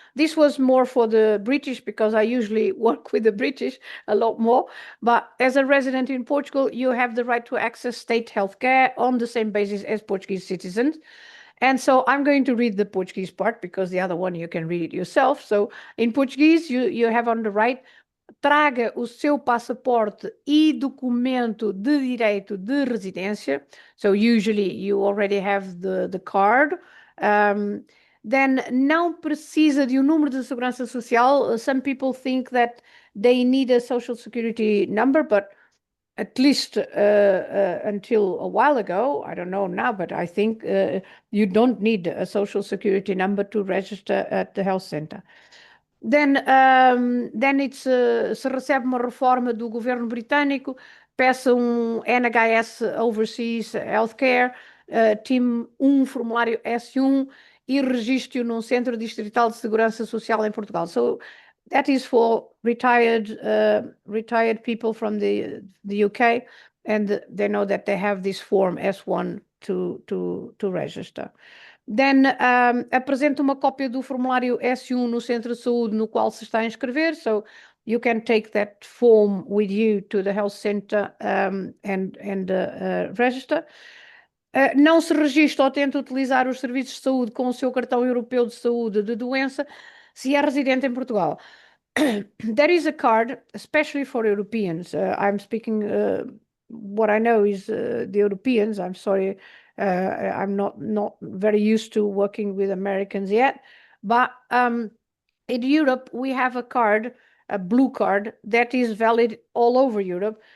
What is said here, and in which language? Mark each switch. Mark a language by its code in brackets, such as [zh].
[en] This was more for the British, because I usually work with the British a lot more. But as a resident in Portugal, you have the right to access state healthcare on the same basis as Portuguese citizens. And so I'm going to read the Portuguese part, because the other one you can read it yourself. So in Portuguese, you have on the right, [pt] traga o seu passaporte e documento de direito de residência. [en] So usually you already have the card. [pt] Then não precisa de número de segurança social. [en] Some people think that they need a social security number, but at least until a while ago, I don't know now, but I think you don't need a social security number to register at the health center. Then it's [pt] se recebe uma reforma do governo britânico, peça NHS Overseas Healthcare, time formulário S1 e registre-o num Centro Distrital de Segurança Social em Portugal. [en] So that is for retired people from the UK, and they know that they have this form S1 to register. [pt] Then apresenta uma cópia do formulário S1 no centro de saúde no qual se está a inscrever, [en] so you can take that form with you to the health center and register. [pt] Não se registra ou tenta utilizar os serviços de saúde com o seu cartão europeu de saúde de doença se é residente em Portugal. [en] There is a card, especially for Europeans. I'm speaking, what I know is the Europeans. I'm sorry, I'm not very used to working with Americans yet. But in Europe, we have a card, a blue card, that is valid all over Europe.